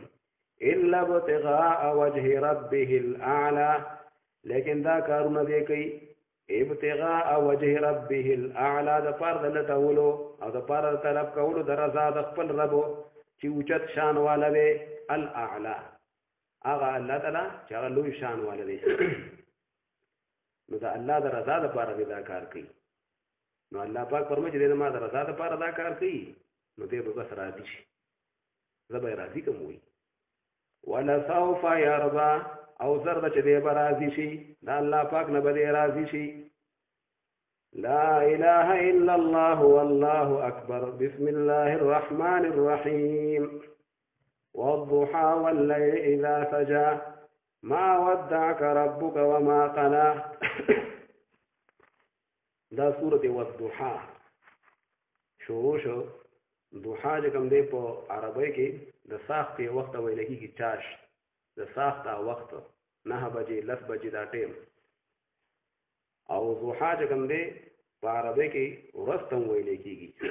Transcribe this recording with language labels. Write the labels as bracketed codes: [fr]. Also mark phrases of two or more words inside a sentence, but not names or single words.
[ar] الا ابتغاء وجه ربه الاعلى، [ps] لیکن دا کارونه دی کوي [ar] ابتغاء وجه ربه الاعلى [ps] د پاره د لټولو او د پاره طلب کولو د رضا د خپل رب چې اوچت شان والا دی الاعلى، هغه الله تعالی چې هغه لوی شان والا دی. نو دا الله د رضا لپاره دا کار کوي. نو الله پاک فرمایي چې ما د رضا لپاره دا کار کوي، نو دې به بس راضي شي، زه به راضي کوم وي. [ar] ولا سوف يرضى، [ps] او زرد چې دې به راضي شي، دا الله پاک نه به دې راضي شي. [ar] لا اله الا الله والله اکبر، بسم الله الرحمن الرحیم. والضحى والليل اذا سجى، ما ودعك ربك وما قلى. [ps] دا سورة والضحى شروع شو. ضحى چې کوم دی په عربی کې د ساخت وخت ویل کېږي، چاش د ساخت وخت 9 بجې 10 بجې دا ټیم. او ضحى چې کوم دی په عربی کې ورځ ته ویل کېږي.